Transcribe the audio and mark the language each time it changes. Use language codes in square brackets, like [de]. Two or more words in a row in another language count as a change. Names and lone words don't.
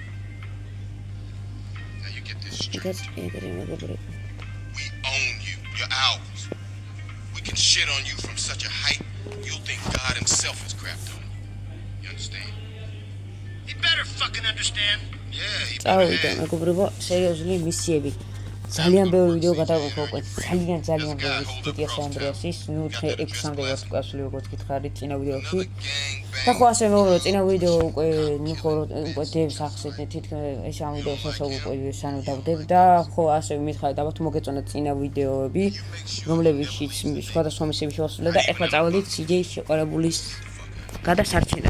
[en] Now you get this straight. We own you. You're ours. We can shit on you from such a height, you'll think God himself has crapped on you. You understand? He better fucking understand. Yeah, he better. [ka] მეგობრებო, სერიოზული მისიები. ძალიან ბევრი ვიდეო გადავიღო უკვე. ძალიან ბევრი GTA San Andreas-ის, ნუ 6-მდე ვასწავლე როგორც გითხარით წინა ვიდეოში. და ხო ასე მეგობრებო, წინა ვიდეო უკვე ნუ ხო უკვე დევს ახსენეთ თითქმის ეს ამ ვიდეოს ასე უკვე სანუ დავდებ და ხო ასე მითხარით აბა თუ მოგეწონათ წინა ვიდეოები, რომლებიც სხვადასხვა მისიები შევასრულე და ეხლა წავედით CJ-ის შეყარებულის გადასარჩენად.